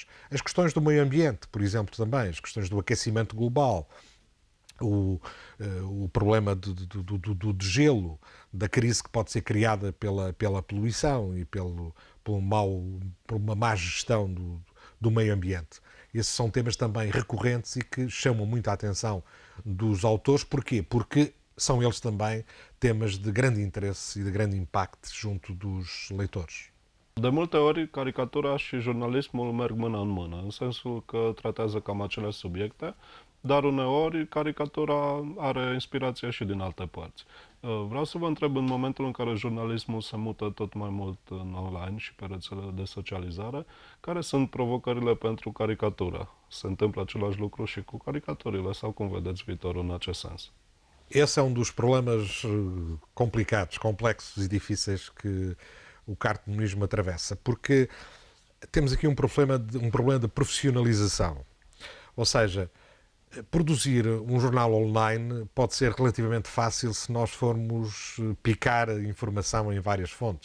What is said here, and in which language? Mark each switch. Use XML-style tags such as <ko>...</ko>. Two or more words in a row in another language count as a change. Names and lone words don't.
<pt>As questões do meio ambiente, por exemplo, também, as questões do aquecimento global, o problema do gelo, da crise que pode ser criada pela poluição e por uma má gestão do meio ambiente. Esses são temas também recorrentes e que chamam muito a atenção dos autores. Porquê? Porque são eles também temas de grande interesse e de grande impacto junto dos leitores.</pt> <ro>De multe ori, caricatura și jurnalismul merg mână în mână, în sensul că tratează cam aceleași subiecte, dar uneori caricatura are inspirație și din alte părți. Vreau să vă întreb, în momentul în care jurnalismul se mută tot mai mult în online și pe rețelele de socializare, care sunt provocările pentru caricatură? Se întâmplă același lucru și cu caricaturile sau cum vedeți viitorul în acest sens?</ro> <pt>Esse é um dos problemas complicados, complexos e difíceis que o cartunismo atravessa, porque temos aqui um problema de profissionalização. Ou seja, produzir um jornal online pode ser relativamente fácil se nós formos picar a informação em várias fontes.</pt>